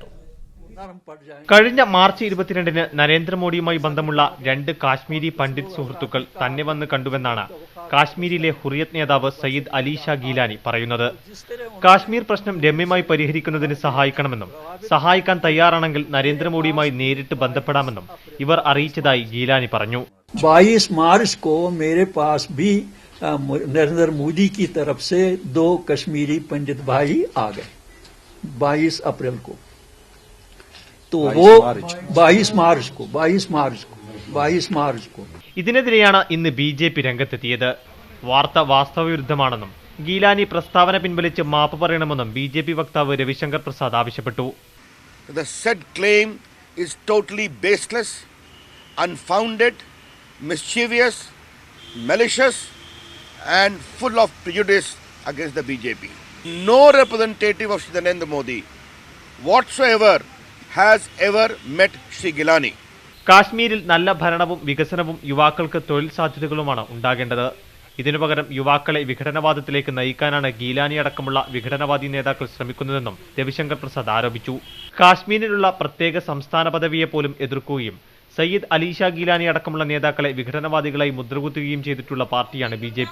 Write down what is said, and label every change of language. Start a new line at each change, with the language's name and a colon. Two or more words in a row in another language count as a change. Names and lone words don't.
Malayalam: കഴിഞ്ഞ മാർച്ച് 22-ന് നരേന്ദ്രമോദിയുമായി ബന്ധമുള്ള 2 കാശ്മീരി പണ്ഡിറ്റ് സുഹൃത്തുക്കൾ തന്നെ വന്ന് കണ്ടുവെന്നാണ് കാശ്മീരിലെ ഹുറിയത്ത് നേതാവ് സയ്യിദ് അലി ഷാ ഗീലാനി പറയുന്നത്. കാശ്മീർ പ്രശ്നം രമ്യമായി പരിഹരിക്കുന്നതിന് സഹായിക്കണമെന്നും സഹായിക്കാൻ തയ്യാറാണെങ്കിൽ നരേന്ദ്രമോദിയുമായി നേരിട്ട് ബന്ധപ്പെടാമെന്നും ഇവർ അറിയിച്ചതായി ഗീലാനി പറഞ്ഞു.
Hindi: 22 मार्च को मेरे पास भी नरेंद्र मोदी की तरफ से 2 कश्मीरी पंडित भाई आ गए 22 अप्रैल को, तो वो 22 मार्च को
Malayalam: ഇതിനെതിരെയാണ് ഇന്ന് BJP രംഗത്തെത്തിയത്. വാർത്ത വാസ്തവവിരുദ്ധമാണെന്നും ഗീലാനി പ്രസ്താവന പിൻവലിച്ച് മാപ്പ് പറയണമെന്നും BJP വക്താവ് രവിശങ്കർ പ്രസാദ് ആവശ്യപ്പെട്ടു.
English: The said claim is totally baseless, unfounded, mischievous, malicious and full of prejudice against the BJP. No representative of Shri Narendra Modi whatsoever has ever met Shri Gilani.
Malayalam: കാശ്മീരിൽ നല്ല ഭരണവും വികസനവും യുവാക്കൾക്ക് തൊഴിൽ സാധ്യതകളുമാണ് ഉണ്ടാകേണ്ടത്. ഇതിനു പകരം യുവാക്കളെ വിഘടനവാദത്തിലേക്ക് നയിക്കാനാണ് ഗീലാനി അടക്കമുള്ള വിഘടനവാദി നേതാക്കൾ ശ്രമിക്കുന്നതെന്നും രവിശങ്കർ പ്രസാദ് ആരോപിച്ചു. കാശ്മീരിലുള്ള പ്രത്യേക സംസ്ഥാന പദവിയെ പോലും എതിർക്കുകയും സയ്യിദ് അലി ഷാ ഗീലാനി അടക്കമുള്ള നേതാക്കളെ വിഘടനവാദികളായി മുദ്രകുത്തുകയും ചെയ്തിട്ടുള്ള പാർട്ടിയാണ് BJP.